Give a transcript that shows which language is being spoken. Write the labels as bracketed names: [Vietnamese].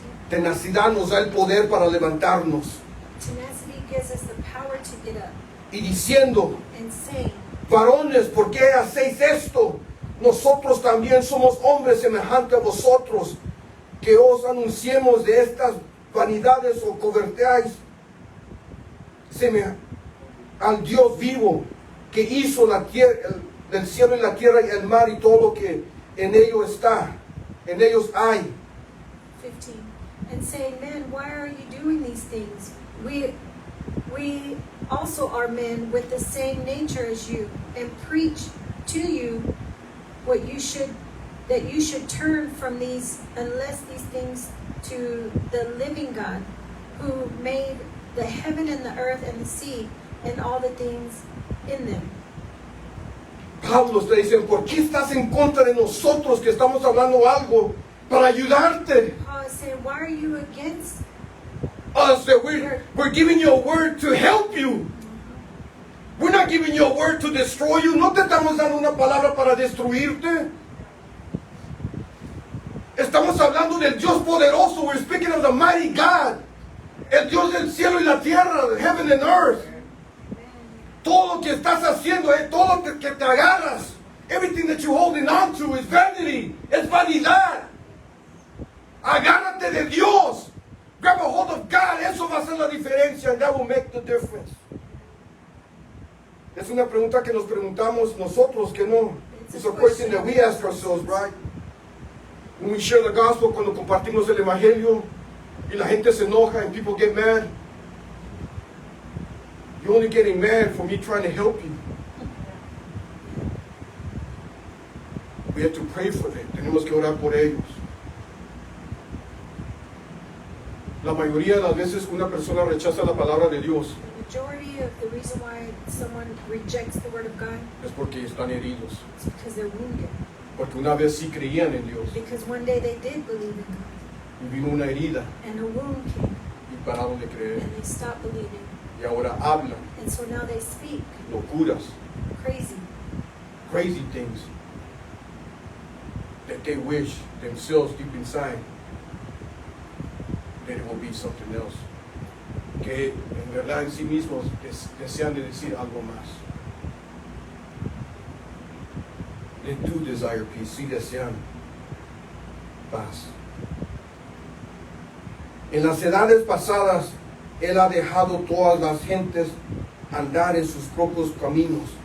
[Spanish] Tenacidad nos da el poder para levantarnos. [English] Tenacity gives us the power to get up [Spanish] Y diciendo, [English] and saying, [Spanish] varones, ¿por qué hacéis esto? Nosotros también somos hombres semejantes a vosotros, que os anunciemos de estas vanidades o coberteáis al Dios vivo, que hizo la tierra, el cielo y la tierra y el mar y todo lo que en ellos está, en ellos hay. 15. [English] And saying, men, why are you doing these things? We also are men with the same nature as you, and preach to you that you should turn from these, unless these things, to the living God, who made the heaven and the earth and the sea and all the things in them. [Spanish] Pablo está diciendo, ¿por qué estás en contra de nosotros que estamos hablando algo para ayudarte? [English] Paul is saying, why are you against Us, that we're giving you a word to help you. We're not giving you a word to destroy you. [Spanish] No te estamos dando una palabra para destruirte. Estamos hablando del Dios poderoso. [English] We're speaking of the mighty God. [Spanish] El Dios del cielo y la tierra, [English] the heaven and earth. [Spanish] Todo lo que estás haciendo, todo lo que te agarras, [English] everything that you're holding on to is vanity, [Spanish] es vanidad. Agárrate de Dios. [English] Grab a hold of God. [Spanish] Eso va a hacer la diferencia, [English] and that will make the difference. [Spanish] Es una pregunta que nos preguntamos nosotros, que no. [English] It's a question that we ask ourselves, right? When we share the gospel, [Spanish] cuando compartimos el evangelio, y la gente se enoja [English] and people get mad. You're only getting mad for me trying to help you. We have to pray for them. [Spanish] Tenemos que orar por ellos. La mayoría de las veces una persona rechaza la palabra de Dios [English] The majority of the reason why someone rejects the word of God [Spanish] es porque están heridos. [English] is because they're wounded. [Spanish] Porque una vez sí creían en Dios [English] Because one day they did believe in God, [Spanish] y vino una herida [English] and a wound came, [Spanish] y pararon de creer. [English] and they stopped believing. [Spanish] Y ahora hablan [English] And so now they speak [Spanish] locuras, [English] crazy things that they wish themselves deep inside that it will be something else. [Spanish] Que en verdad en sí mismos desean de decir algo más. [English] They do desire peace, [Spanish] sí desean paz. En las edades pasadas, Él ha dejado todas las gentes andar en sus propios caminos.